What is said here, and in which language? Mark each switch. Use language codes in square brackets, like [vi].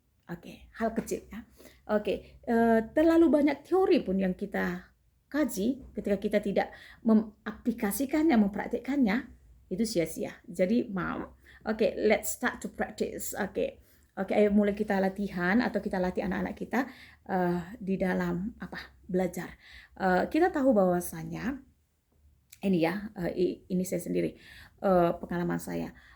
[id] Oke, hal kecil ya. Oke, terlalu banyak teori pun yang kita kaji, ketika kita tidak mengaplikasikannya, mempraktikkannya, itu sia-sia. [en] Jadi, oke, let's start to practice. [id] Oke, ayo mulai kita latihan atau kita latih anak-anak kita di dalam belajar. Kita tahu bahwasanya ini saya sendiri, pengalaman saya.